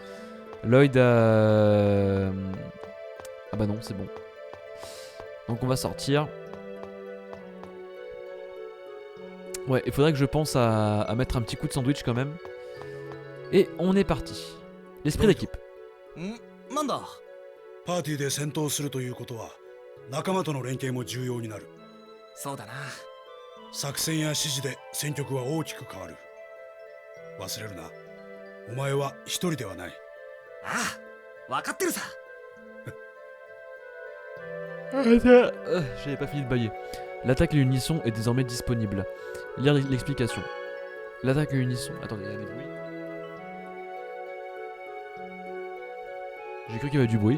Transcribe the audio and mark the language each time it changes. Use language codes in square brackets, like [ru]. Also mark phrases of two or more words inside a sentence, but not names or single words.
[fr] Lloyd a... Ah bah non, c'est bon. Donc on va sortir. Ouais, il faudrait que je pense à mettre un petit coup de sandwich quand même. Et on est parti. L'esprit d'équipe. [ja] なんだ。パーティーで戦闘するということは仲間との連携も重要になる。そうだな。作戦や指示で戦局は大きく変わる。忘れるな。お前は一人ではない。ああ、分かってるさ。 [fr] J'avais pas fini de bailler. L'attaque à l'unisson est désormais disponible. Lire l'explication. L'attaque à l'unisson... Attendez, il y a des bruits. J'ai cru qu'il y avait du bruit.